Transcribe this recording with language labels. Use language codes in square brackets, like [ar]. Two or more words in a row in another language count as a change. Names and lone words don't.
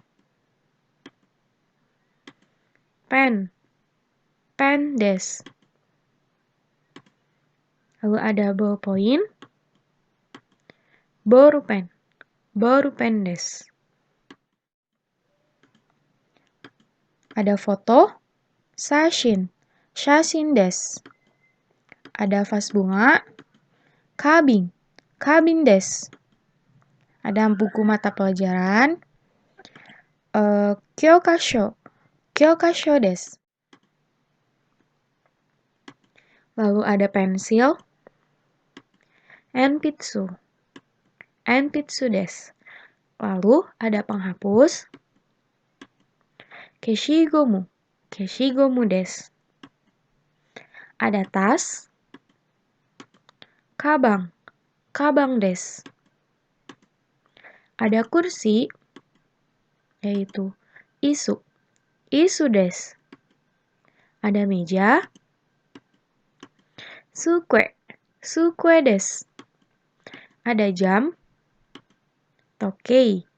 [id] Pen. [ja] ペンです. [id] Lalu ada ballpoint. [ja] ボールペン。ボールペンです. [id] Ada foto. [ja] Shashin. 写真です. [id] Ada vas bunga. Kabin. [ja] 花瓶です. [id] Ada buku mata pelajaran. [ja] Kyokasho. 教科書です. [id] Lalu ada pensil. [ja] Enpitsu. 鉛筆です. [id] Lalu ada penghapus. Keshigomu. [ja] 消しゴムです. [id] Ada tas. [ja] Kabang. かばんです. [id] Ada kursi, yaitu isu. [ja] 椅子です. [id] Ada meja. [ja] 机。机です. [id] Ada jam. Tokei.